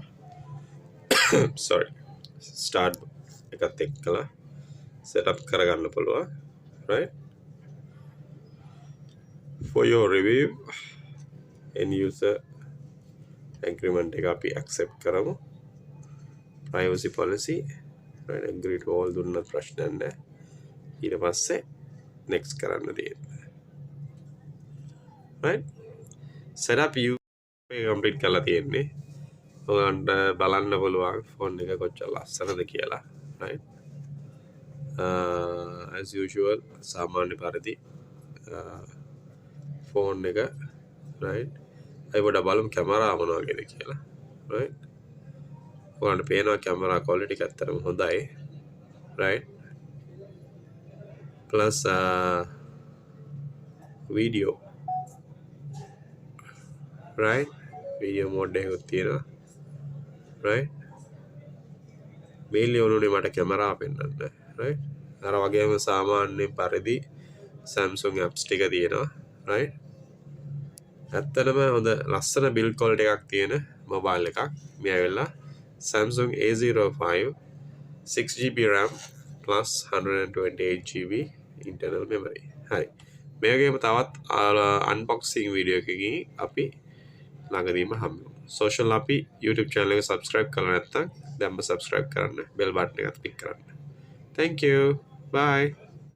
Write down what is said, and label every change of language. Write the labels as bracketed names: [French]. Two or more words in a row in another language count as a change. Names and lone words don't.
[Sinhala] sorry start එකත් එක්කලා setup කරගන්න පුළුවන්. [English] right for your review end user agreement [Sinhala] එක අපි accept කරමු. [English] privacy policy, right? Agree to all [Sinhala] දුන්නත් ප්‍රශ්නයක් නැහැ. ඊට පස්සේ next කරන්න තියෙන්නේ. [English] right? setup you complete [Sinhala] කරලා තියෙන්නේ. ඔයගොල්ලන්ට බලන්න පුළුවන් ෆෝන් එක කොච්චර ලස්සනද කියලා. right? [English] as usual [Sinhala] සාමාන්‍ය පරිදි ෆෝන් එක right? ඒ වඩා බලමු කැමරා මොනවා වගේද කියලා. right? ඔයාලට පේනවා කැමරා quality එක ඇත්තටම හොඳයි. [English] right? plus video, right? [Sinhala] video mode එකක් තියෙනවා. right? mainly උනුනේ මට කැමරා පෙන්වන්න. right? අර වගේම සාමාන්‍ය පරිදි Samsung apps ටික තියෙනවා. right? ඇත්තටම හොඳ ලස්සන [English] build quality [Sinhala] එකක් තියෙන mobile එකක්. මේ ඇවිල්ලා [English] Samsung A05 6GB RAM plus 128GB internal memory. හරි. [Sinhala] මේ වගේම තවත් [English] unboxing video [Sinhala] එකකින් අපි ළඟදීම හම්බෙමු. social අපි [English] YouTube channel [Sinhala] එක subscribe කරලා නැත්නම් දැන්ම subscribe කරන්න. [English] bell button [Sinhala] එකත් click කරන්න. [English] Thank you. Bye.